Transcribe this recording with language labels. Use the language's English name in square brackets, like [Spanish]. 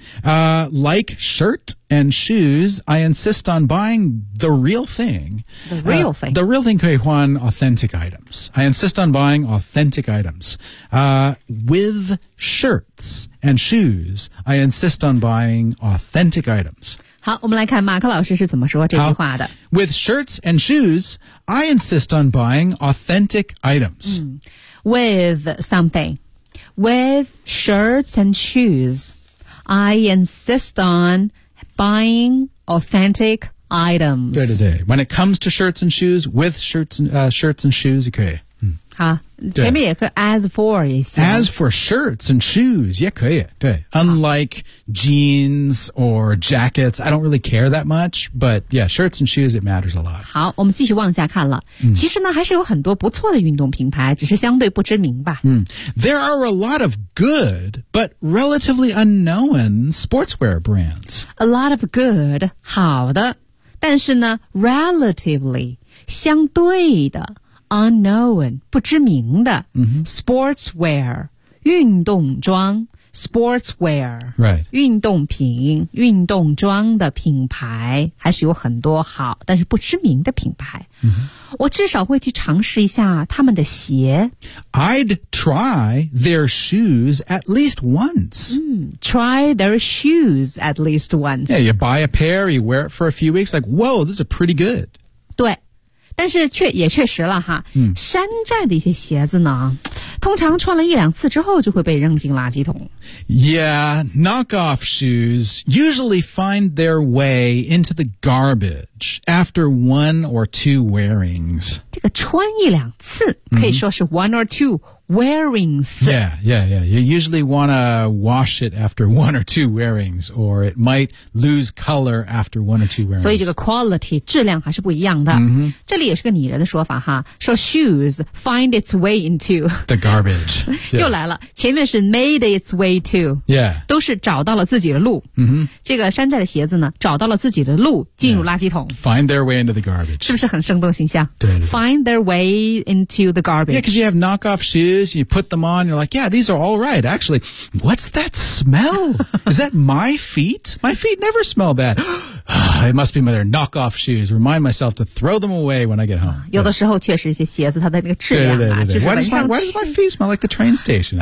[English] Like shirt and shoes, I insist on buying the real thing. The real thing. The real thing, Kuei Huan, authentic items. I insist on buying authentic items. With shirts and shoes, I insist on buying authentic items. [Chinese] 好，我们来看马克老师是怎么说这句话的。 [English] With shirts and shoes, I insist on buying authentic items. With something. With shirts and shoes. I insist on buying authentic items. [Chinese] 对对对 [English] ，When it comes to shirts and shoes, with shirts and, shirts and shoes, [Chinese] 可以。好，前面也可以 [English] as for [Chinese] 也行。 [English] As for shirts and shoes, [Chinese] 也可以。 [English] 对 ，Unlike jeans or jackets, I don't really care that much. But yeah, shirts and shoes, it matters a lot. [Chinese] 好，我们继续往下看了。其实呢，还是有很多不错的运动品牌，只是相对不知名吧。 [English] There are a lot of good, but relatively unknown sportswear brands. A lot of good, [Chinese] 好的，但是呢 [English] ，relatively [Chinese] 相对的。 [English] Unknown, [Chinese] 不知名的、 [English] sportswear, [Chinese] 运动装 [English] sportswear, right, [Chinese] 运动品运动装的品牌还是有很多好但是不知名的品牌、我至少会去尝试一下他们的鞋 [English] I'd try their shoes at least once、 try their shoes at least once Yeah, you buy a pair, you wear it for a few weeks, like, whoa, this is pretty good [Chinese] 对但是却也确实了哈、山寨的一些鞋子呢通常穿了一两次之后就会被扔进垃圾桶。 [English] Yeah, knockoff shoes usually find their way into the garbage after one or two wearings. [Chinese] 这个穿一两次可以说是 [English] one or two wearings. Yeah, yeah, yeah. You usually want to wash it after one or two wearings, or it might lose color after one or two wearings. [Chinese] 所以这个 [English] quality, [Chinese] 质量还是不一样的。这里也是个拟人的说法哈说 [English] shoes find its way into. The garbage. [Chinese] 又来了前面是 [English] made its way to. Yeah. [Chinese] 都是找到了自己的路。这个山寨的鞋子呢找到了自己的路进入垃圾桶。 [English] Find their way into the garbage. [Chinese] 是不是很生动形象 [English] Find their way into the garbage. Yeah, because you have knockoff shoes,You put them on, you're like, yeah, these are all right. Actually, what's that smell? Is that my feet? My feet never smell bad. It must be my knockoff shoes. Remind myself to throw them away when I get home. [Chinese] 有的时候确实一些鞋子它的那个质量啊，就是 [English] why does my feet smell like the train station?